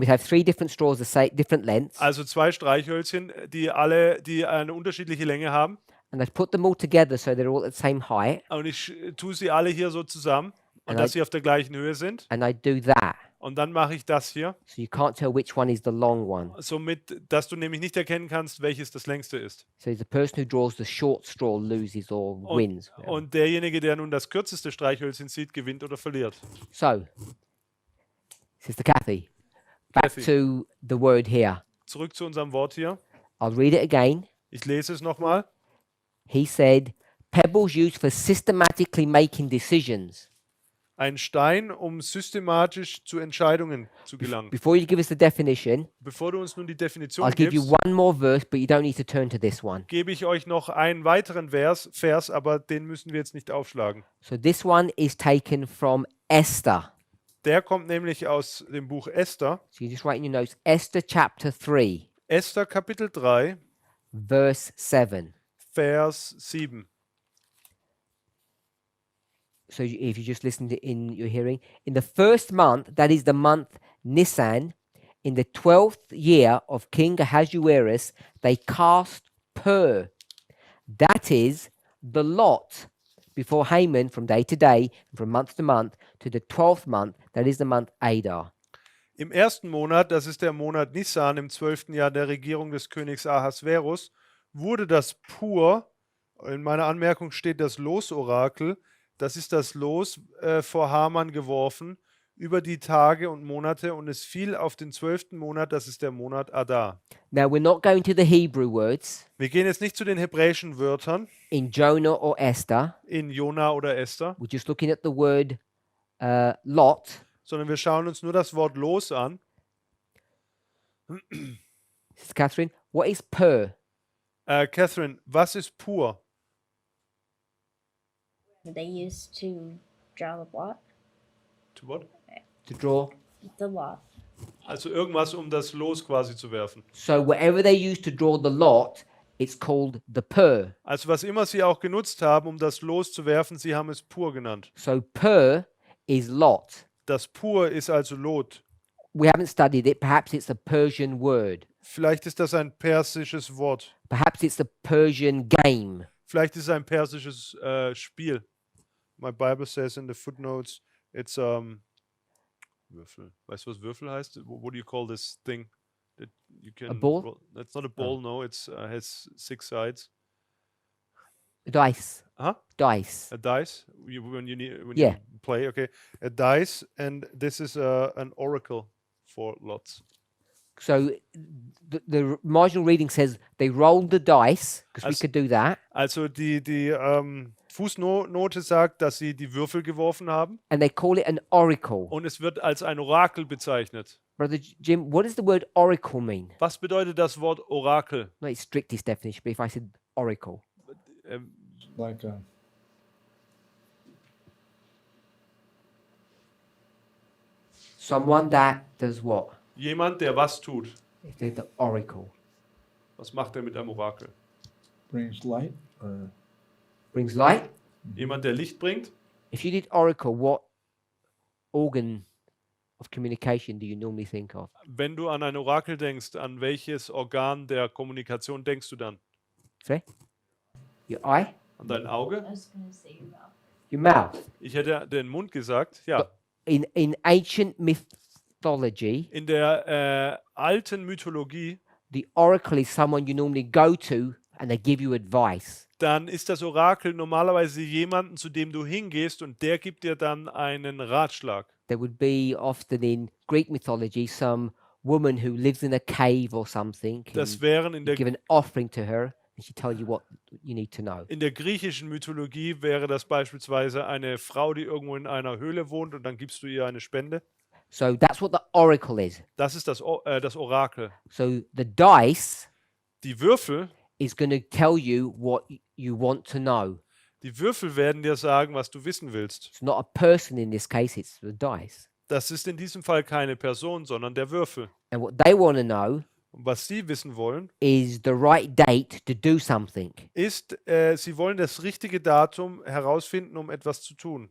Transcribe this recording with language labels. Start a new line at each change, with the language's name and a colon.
English: We'd have 3 different straws, the same, different lengths,
German: Also 2 Streichhölzchen, die eine unterschiedliche Länge haben.
English: and I'd put them all together so they're all at the same height,
German: Und ich tue sie alle hier so zusammen und
English: And
German: dass
English: I-
German: sie auf der gleichen Höhe sind.
English: and I'd do that.
German: Und dann mache ich das hier,
English: So you can't tell which one is the long one.
German: somit, dass du nämlich nicht erkennen kannst, welches das längste ist.
English: So the person who draws the short straw loses or wins.
German: Und derjenige, der nun das kürzeste Streichhölzchen sieht, gewinnt oder verliert.
English: So, Sister Kathy, back Kathy. to the word here.
German: Zurück zu unserem Wort hier.
English: I'll read it again.
German: Ich lese es nochmal.
English: He said, pebbles used for systematically making decisions.
German: Ein Stein, um systematisch zu Entscheidungen zu gelangen.
English: Before you give us the definition,
German: Bevor du uns nun die Definition
English: I'll give you
German: gibst,
English: one more verse, but you don't need to turn to this one.
German: gebe ich euch noch einen weiteren Vers, aber den müssen wir jetzt nicht aufschlagen.
English: So this one is taken from Esther.
German: Der kommt nämlich aus dem Buch Esther.
English: So you just write in your notes, Esther chapter 3,
German: Esther Kapitel 3,
English: verse 7.
German: Vers 7.
English: So if you just listen to in your hearing, in the first month, that is the month Nisan, in the 12th year of King Ahasuerus, they cast pur. That is the lot before Haman from day to day, and from month to month, to the 12th month, that is the month Adar.
German: Im ersten Monat, das ist der Monat Nisan, im 12. Jahr der Regierung des Königs Ahasverus, wurde das Pur, in meiner Anmerkung steht das Losorakel, das ist das Los vor Haman geworfen über die Tage und Monate und es fiel auf den 12. Monat, das ist der Monat Adar.
English: Now, we're not going to the Hebrew words
German: Wir gehen jetzt nicht zu den hebräischen Wörtern
English: in Jonah or Esther.
German: in Jona oder Esther,
English: We're just looking at the word lot.
German: sondern wir schauen uns nur das Wort Los an.
English: Sister Catherine, what is per?
German: Catherine, was ist Pur?
English: They used to draw the lot. To what? To draw. The lot.
German: Also irgendwas, um das Los quasi zu werfen.
English: So whatever they use to draw the lot, it's called the per.
German: Also was immer sie auch genutzt haben, um das Los zu werfen, sie haben es Pur genannt.
English: So per is lot.
German: Das Pur ist also Lot.
English: We haven't studied it. Perhaps it's a Persian word.
German: Vielleicht ist das ein persisches Wort.
English: Perhaps it's a Persian game.
German: Vielleicht ist es ein persisches Spiel.
English: My Bible says in the footnotes, it's Würfel.
German: Weißt du, was Würfel heißt?
English: What do you call this thing? That you can A ball? roll? That's not a ball, no. It's has 6 sides. Dice. Huh? Dice. A dice. When you Yeah. play, okay. A dice, and this is an oracle for lots. So the marginal reading says they rolled the dice, because we As- could do that,
German: Also die Fußnote sagt, dass sie die Würfel geworfen haben
English: and they call it an oracle.
German: und es wird als ein Orakel bezeichnet.
English: Brother Jim, what does the word oracle mean?
German: Was bedeutet das Wort Orakel?
English: Not its strictest definition, but if I said oracle. Ähm, Like a, Someone that does what?
German: Jemand, der was tut.
English: If they're the oracle.
German: Was macht er mit einem Orakel?
English: brings light or Brings light.
German: Jemand, der Licht bringt.
English: If you did oracle, what organ of communication do you normally think of?
German: Wenn du an ein Orakel denkst, an welches Organ der Kommunikation denkst du dann?
English: Sorry? Your eye?
German: An dein Auge?
English: I was gonna say your mouth. Your mouth.
German: Ich hätte den Mund gesagt. Ja.
English: In ancient mythology,
German: In der alten Mythologie,
English: the oracle is someone you normally go to and they give you advice.
German: dann ist das Orakel normalerweise jemanden, zu dem du hingehst und der gibt dir dann einen Ratschlag.
English: There would be often in Greek mythology some woman who lives in a cave or something.
German: Das
English: And
German: wären
English: you give an offering to her and she tells you what you need to know.
German: in der griechischen Mythologie wäre das beispielsweise eine Frau, die irgendwo in einer Höhle wohnt und dann gibst du ihr eine Spende.
English: So that's what the oracle is.
German: Das ist das Orakel.
English: So the dice
German: Die Würfel,
English: is going to tell you what you want to know.
German: die Würfel werden dir sagen, was du wissen willst.
English: It's not a person in this case, it's the dice.
German: Das ist in diesem Fall keine Person, sondern der Würfel.
English: And what they want to know
German: Und was sie wissen wollen,
English: is the right date to do something.
German: ist, sie wollen das richtige Datum herausfinden, um etwas zu tun.